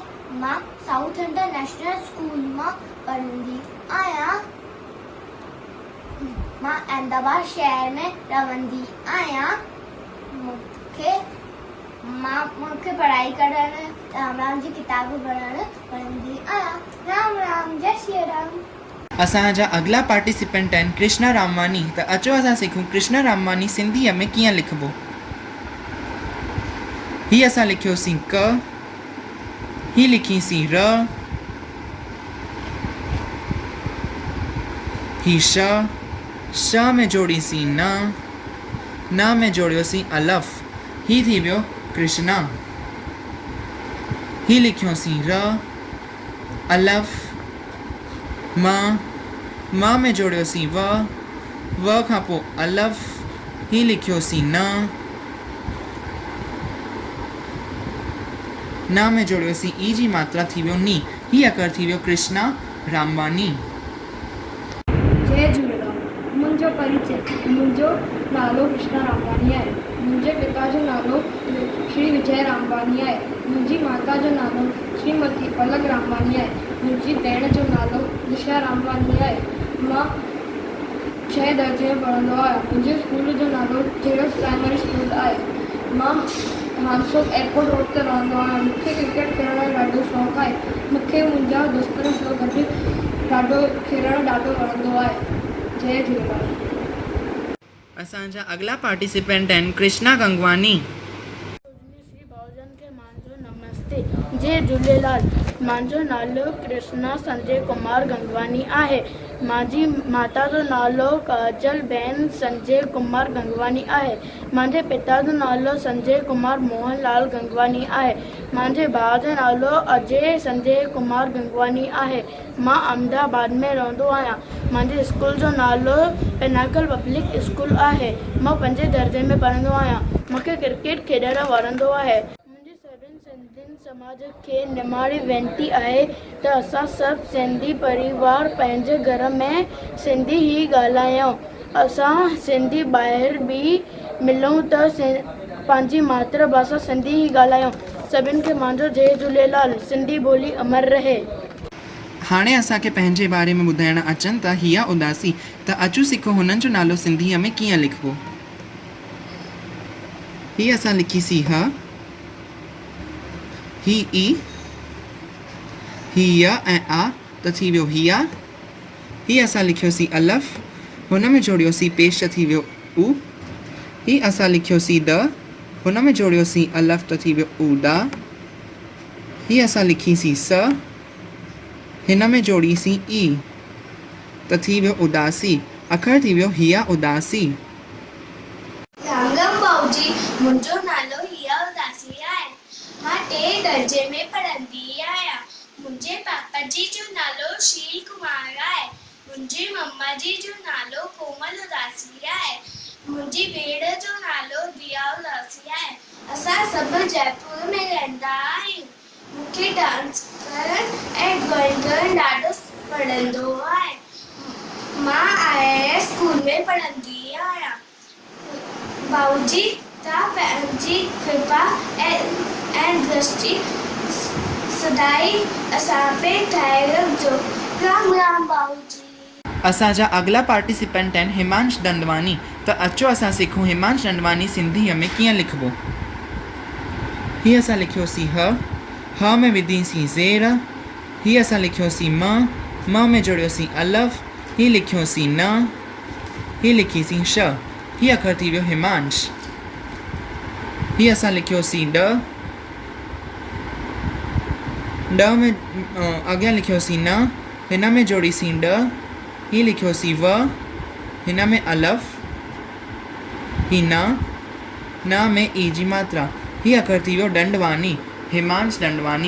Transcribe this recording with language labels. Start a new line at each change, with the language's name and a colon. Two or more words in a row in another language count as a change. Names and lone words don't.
Sindhi: मां साउथ इंटरनेशनल स्कूल मां पढ़ंदी आहियां। मां अहमदाबाद शहर में रहंदी आहियां। मूंखे पढ़ाई करणु, राम राम जी किताब पढ़णु पढ़ंदी आहियां। राम राम, जय श्री राम। असांजा अगला पार्टिसिपेंट आहिनि कृष्णा रामवानी। त अचो असां सिखूं कृष्णा रामवानी सिंधीअ में कीअं लिखिबो। ही असां लिखियोसीं क, ही लिखीसीं र, ही श में जोड़ीसीं न में जोड़ियोसीं अलफ। ही थी वियो कृष्णा। ही लिखियोसीं र, अलफ, मां में जोड़ियोसीं व खां पोइ अलफ। ही लिखियोसीं न में जोड़ियोसीं ई जी मात्रा थी वियो नी। ही अखर थी वियो कृष्णा रामवानी। जय झूलेलाल। मुंहिंजो परिचय, मुंहिंजो नालो कृष्णा रामवानी आहे। मुंहिंजे पिता जो नालो श्री विजय रामवानी आहे। मुंहिंजी माता जो नालो श्रीमती पलक रामवानी आहे। मुंहिंजी भेण जो नालो दिशा रामवानी आहे। मां 6 दर्जे में पढ़ंदो आहियां। मुंहिंजे स्कूल जो नालो जेरस प्राइमरी स्कूल आहे। मां हानसोक एयरपोर्ट रोड ते रहंदो आहियां। मूंखे क्रिकेट खेॾण जो ॾाढो शौक़ु आहे। मूंखे मुंहिंजा दोस्तनि सां गॾु खेॾणु ॾाढो वणंदो आहे। जय झूलेलाल। असांजा अगला पार्टिसिपेंट आहिनि कृष्णा गंगवानी। श्री भाउजन खे मुंहिंजो नमस्ते। जय झूलेलाल। मुंहिंजो नालो कृष्णा संजय कुमार गंगवानी आहे। मुंहिंजी माता जो नालो काजल बेन संजय कुमार गंगवानी आहे। मुंहिंजे पिता जो नालो संजय कुमार मोहनलाल गंगवानी आहे। मुंहिंजे भाउ जो नालो अजय संजय कुमार गंगवानी आहे। मां अहमदाबाद में रहंदो आहियां। मुंहिंजे स्कूल जो नालो पिनाकल पब्लिक स्कूल आहे। मां 5 दर्जे में पढ़ंदो आहियां। मूंखे क्रिकेट खेॾणु वणंदो आहे। मुंहिंजी सभिनी सिंधियुनि समाज खे निमाणी वेनिती आहे त असां सभु सिंधी परिवार पंहिंजे घर में सिंधी ई ॻाल्हायूं। असां सिंधी ॿाहिरि बि मिलूं त पंहिंजी मातृभाषा सिंधी ई ॻाल्हायूं। सभिनि खे मुंहिंजो जय झूलेलाल। सिंधी ॿोली अमर रहे। हाणे असांखे पंहिंजे बारे में ॿुधाइण अचनि था हिया उदासी। त अचो सिखो हुननि जो नालो सिंधीअ में कीअं लिखिबो। ही असां लिखीसीं ह, ही ई, ही य ऐं आ त थी वियो हिया। ही असां लिखियोसीं अलफ, हुन में जोड़ियोसीं पेश थी वियो उ। ही असां लिखियोसीं द, हुन में जोड़ियोसीं अलफ त थी वियो उदा। ही असां लिखीसीं स, हिन में जोड़ीसीं ई त थी वियो उदासी। अखर थी वियो हिया उदासी। राम राम भाऊजी। मुंहिंजो नालो हिया उदासी आहे। मां 3 दर्जे में पढ़ंदी आहियां। मुंहिंजे पापा जी जो नालो शील कुमार आहे। मुंहिंजी मम्मा जी जो नालो कोमल उदासी आहे। मुंहिंजी भेण जो नालो दिया उदासी आहे। असां सभु जयपुर में रहंदा आहियूं। मूंखे डांस करणु ऐं ड्रॉइंग करणु ॾाढो वणंदो आहे। मां IIS स्कूल में पढ़ंदी आहियां। भाऊजी तव्हां पंहिंजी कृपा ऐं दृष्टि सदाई असां पे ठाहे रखिजो। राम राम भाऊजी। असांजा अगला पार्टिसिपेंट आहिनि हिमांश दंडवानी। त अचो असां सिखूं हिमांश दंडवानी सिंधीअ में कीअं लिखिबो। हीअ असां लिखियोसीं ह में विधीसीं ज़ेर, हीअ असां लिखियोसीं म में जोड़ियोसीं अलफ, ही लिखियोसीं न, ही लिखीसीं श, ही अखर थी वियो हिमांश। ही असां लिखियोसीं ड में अॻियां लिखियोसीं न, हिन में जोड़ीसीं ड, ही लिखियोसीं व, हिन में अलफ, ही न में ई जी मात्रा, ही अखर थी वियो दंडवानी, हिमांश दंडवानी।